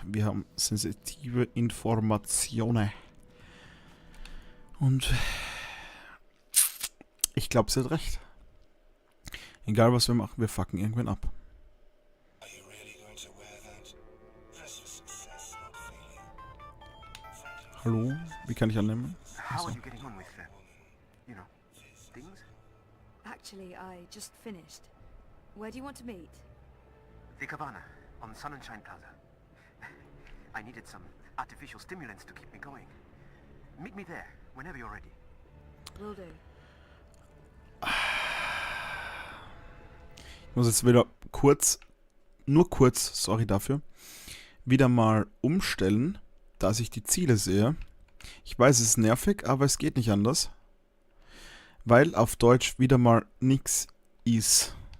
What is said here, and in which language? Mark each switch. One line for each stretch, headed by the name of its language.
German: Wir haben sensitive Informationen. Und ich glaube, sie hat recht. Egal was wir machen, wir fucken irgendwann ab. Hallo, wie kann ich annehmen?
English: How are you getting on with, you know, things? Actually, I just finished. Where do you want to meet? The Cabana, on Sun and Shine Plaza. I needed some artificial stimulants to keep me going. Meet me there, whenever you're ready. Will do.
German: Ich muss jetzt wieder nur kurz, sorry dafür, wieder mal umstellen, dass ich die Ziele sehe. Ich weiß, es ist nervig, aber es geht nicht anders. Weil auf Deutsch wieder mal nichts ist.